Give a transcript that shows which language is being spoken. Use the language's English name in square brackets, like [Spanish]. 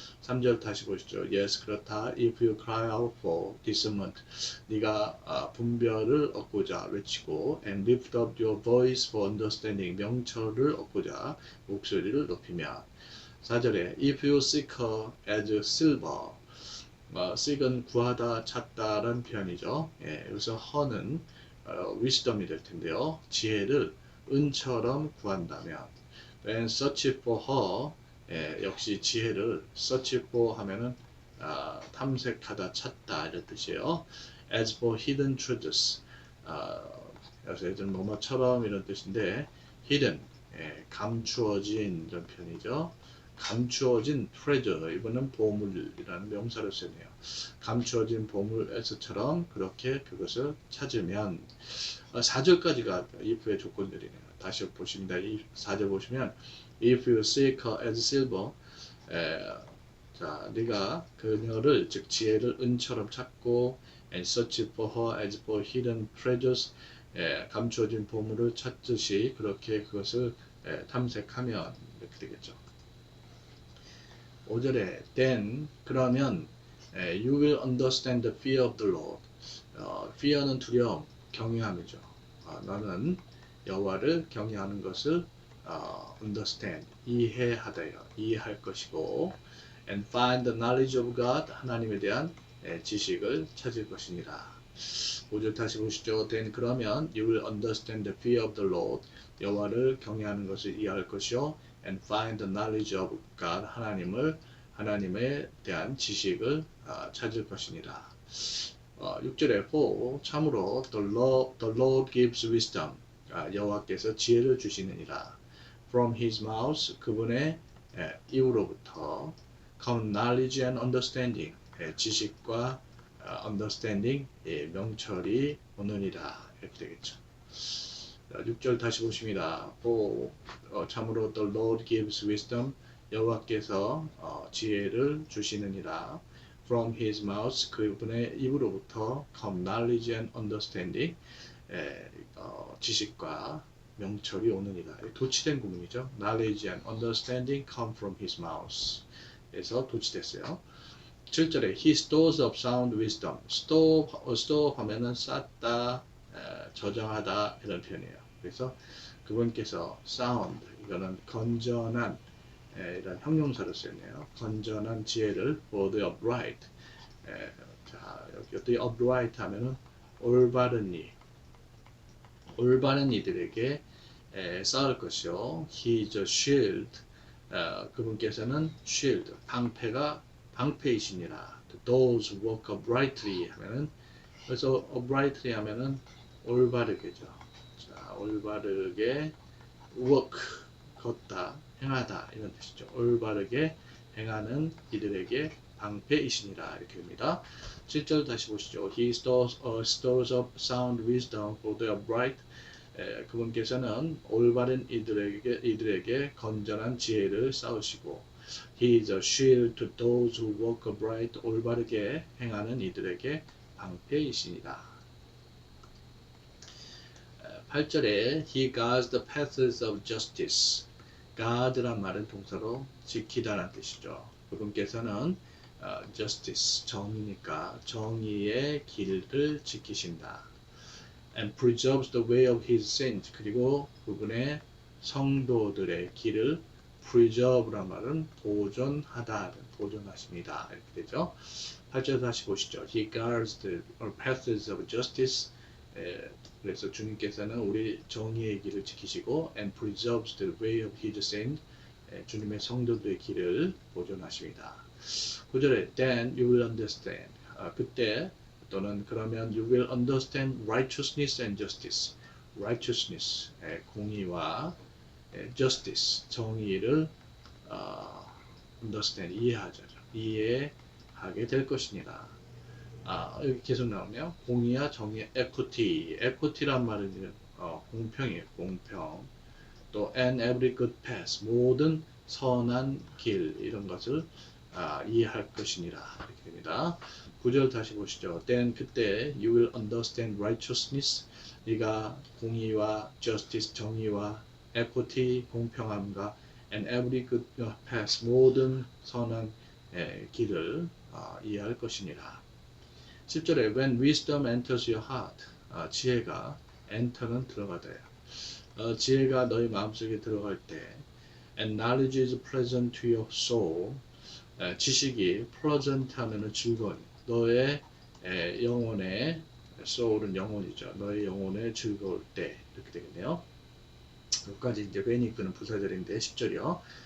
[Korean] 3절 다시 보시죠. Yes, 그렇다. [English] If you cry out for discernment, [Korean] 네가 분별을 얻고자 외치고 [English] and lift up your voice for understanding [Korean] 명철을 얻고자 목소리를 높이면 4절에 [English] If you seek her as silver, seek은 [Korean] 구하다, 찾다라는 표현이죠. 예, 여기서 her는 wisdom이 될 텐데요. 지혜를 은처럼 구한다면 [English] when search for her, [Korean] 예, 역시 지혜를 search for 하면은 탐색하다, 찾다 이런 뜻이에요. [English] as for hidden treasures, [Korean] 여기서 예전 뭐뭐처럼 이런 뜻인데 hidden, 예, 감추어진 이런 표현이죠. 감추어진 treasure, 이번은 보물이라는 명사를 쓰네요. 감추어진 보물에서처럼 그렇게 그것을 찾으면 4절까지가 if의 조건들이네요. 다시 보십니다. 4절 보시면 [English] if you seek her as silver, [Korean] 자, 네가 그녀를 즉 지혜를 은처럼 찾고 [English] and search for her as for hidden treasures, [Korean] 감추어진 보물을 찾듯이 그렇게 그것을 탐색하면 이렇게 되겠죠. [English] 5절에 then 그러면 you will understand the fear of the Lord. [Korean] fear는 두려움, 경외함이죠. 너는 여호와를 경외하는 것을 understand, 이해하다요. 이해할 것이고 [English] and find the knowledge of God, [Korean] 하나님에 대한 지식을 찾을 것이니라. [English] 5절 다시 보시죠. then 그러면 you will understand the fear of the Lord. [Korean] 여호와를 경외하는 것을 이해할 것이요 [English] and find the knowledge of God, [Korean] 하나님에 대한 지식을 찾을 것이니라. 6절에 for 참으로 [English] the Lord gives wisdom, [Korean] 여호와께서 지혜를 주시느니라. [English] from his mouth, [Korean] 그분의 입으로부터 [English] come knowledge and understanding, 지식과 understanding, [Korean] 명철이 오느니라. 이렇게 되겠죠. 6절 다시 보십니다. for 참으로 [English] the Lord gives wisdom, [Korean] 여호와께서 지혜를 주시느니라. [English] from his mouth, [Korean] 그분의 입으로부터 [English] come knowledge and understanding, [Korean] 지식과 명철이 오느니라. 도치된 구문이죠. [English] knowledge and understanding come from his mouth. [Korean] 에서 도치됐어요. 7절에 [English] he stores up sound wisdom. [Korean] store 하면은 쌓다, 저장하다 이런 표현이에요. 그래서 그분께서 sound, 이거는 건전한, 이런 형용사를 쓰네요. 건전한 지혜를 [English] for the upright. [Korean] 자, 여기 upright 하면은 올바른 이들에게 쌓을 것이요. [English] He is a shield. [Korean] 그분께서는 shield, 방패이시니라. [English] Those who walk uprightly 하면은, 그래서 uprightly [Korean] 하면은 올바르게죠. 자, 올바르게 walk, 걷다, 행하다 이런 뜻이죠. 올바르게 행하는 이들에게 방패이시니라 이렇게 됩니다. 7절 다시 보시죠. [English] He stores up sound wisdom for the upright. [Korean] 그분께서는 올바른 이들에게 건전한 지혜를 쌓으시고 [English] He is a shield to those who walk upright. [Korean] 올바르게 행하는 이들에게 방패이시니라. [English] 8절에 He guards the paths of justice. [Korean] guard란 말은 동사로 지키다라는 뜻이죠. 그분께서는 justice, 정의니까 정의의 길을 지키신다. [English] and preserves the way of his saints. [Korean] 그리고 그분의 성도들의 길을 preserve란 말은 보존하다, 보존하십니다. 이렇게 되죠. 8절 다시 보시죠. [English] He guards the paths of justice. [Korean] 그래서 주님께서는 우리 정의의 길을 지키시고 [English] and preserves the way of his saints. [Korean] 주님의 성도들의 길을 보존하십니다. [English] 9절에 then you will understand. [Korean] 그때 또는 그러면 [English] you will understand righteousness and justice. [Korean] righteousness, 공의와 justice, 정의를 understand, 이해하게 될 것이니라. 여기 계속 나오네요. 공의와 정의, equity란 말은 공평이에요. 공평. 또 [English] and every good path, [Korean] 모든 선한 길, 이런 것을 이해할 것이니라. 이렇게 됩니다. 9절 다시 보시죠. [English] then 그때 you will understand righteousness. [Korean] 네가 공의와 [English] justice, 정의와 [Korean] equity, 공평함과 [English] and every good path, [Korean] 모든 선한 길을 이해할 것이니라. 10절에 [English] when wisdom enters your heart, [Korean] 지혜가 enter는 들어가다요. 지혜가 너희 마음속에 들어갈 때 [English] and knowledge is pleasant to your soul, [Korean] 지식이 pleasant 하면은 즐거운, 너의 영혼의 soul은 영혼이죠. 너의 영혼에 즐거울 때 이렇게 되겠네요. 여기까지 이제 when 이끄는 부사절인데 10절이요.